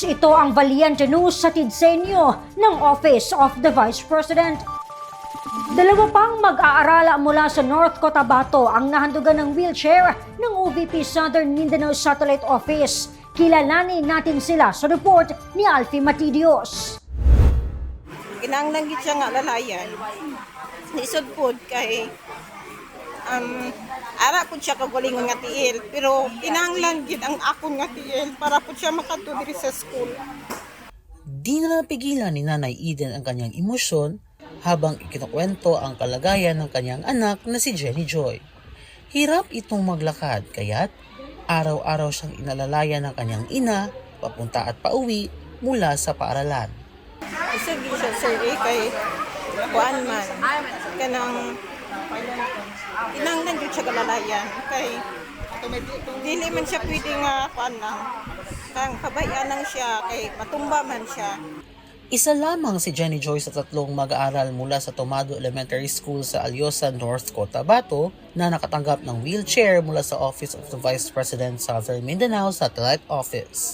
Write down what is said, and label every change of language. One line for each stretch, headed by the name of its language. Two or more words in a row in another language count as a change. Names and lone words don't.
Filipino: Ito ang Valiente News sa tidsenyo ng Office of the Vice President. Dalawa pang mag-aaral mula sa North Cotabato ang nahandugan ng wheelchair ng OVP Southern Mindanao Satellite Office. Kilalanin natin sila sa report ni Alfie Matidios.
Hiligaynon: Kinahanglan gid siya nga lalayan. Lisod pod kay ara po siya kagalingon nga tiil, pero kinahanglan gid ang akon nga tiil para po siya makadto diri sa school.
Filipino: Di na napigilan ni Nanay Eden ang kanyang emosyon habang ikinukwento ang kalagayan ng kanyang anak na si Jenny Joy. Hirap itong maglakad kaya't araw-araw siyang inalalayan ng kanyang ina papunta at pauwi mula sa paaralan.
Cebuano: Isa gid siya sir kay kuan man kanang kinahanglan gid siya lalayan kay dili man siya pwede nga kuan lang kang pabayaan lang siya kay matumba man siya.
Filipino: Isa lamang si Jenny Joy sa tatlong mag-aaral mula sa Tomado Elementary School sa Alyosa, North Cotabato na nakatanggap ng wheelchair mula sa Office of the Vice President Southern Mindanao Satellite Office.